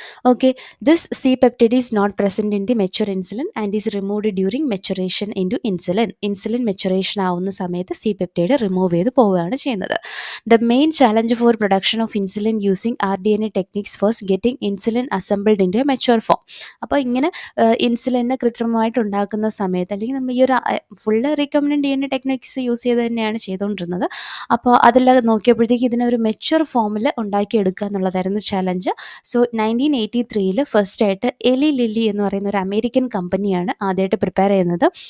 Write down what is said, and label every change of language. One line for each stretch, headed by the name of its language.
English: Okay, this C-peptide is not present in the mature insulin and is removed during maturation into insulin.
Malayalam: Insulin maturation ആവുന്ന സമയത്ത് C-peptide remove ചെയ്ത് പോവുകയാണ് ചെയ്യുന്നത്.
English: The main challenge for production of insulin using rDNA techniques was getting insulin assembled into a mature form.
Malayalam: അപ്പോൾ ഇങ്ങനെ ഇൻസുലിനെ കൃത്രിമമായിട്ട് ഉണ്ടാക്കുന്ന സമയത്ത് അല്ലെങ്കിൽ നമ്മൾ ഈ ഒരു full recombinant DNA techniques use ചെയ്ത് തന്നെയാണ് ചെയ്തുകൊണ്ടിരുന്നത്. അപ്പോൾ അതിൽ നോക്കിയപ്പോഴത്തേക്ക് ഇതിനെ ഒരു മെച്യൂർ ഫോമിൽ ഉണ്ടാക്കിയെടുക്കുക എന്നുള്ളതായിരുന്നു ചലഞ്ച്. സോ 19 1983 ഫസ്റ്റ് ആയിട്ട് എലി ലില്ലി എന്ന് പറയുന്ന ഒരു അമേരിക്കൻ കമ്പനിയാണ് ആദ്യമായിട്ട് പ്രിപ്പയർ ചെയ്യുന്നത്.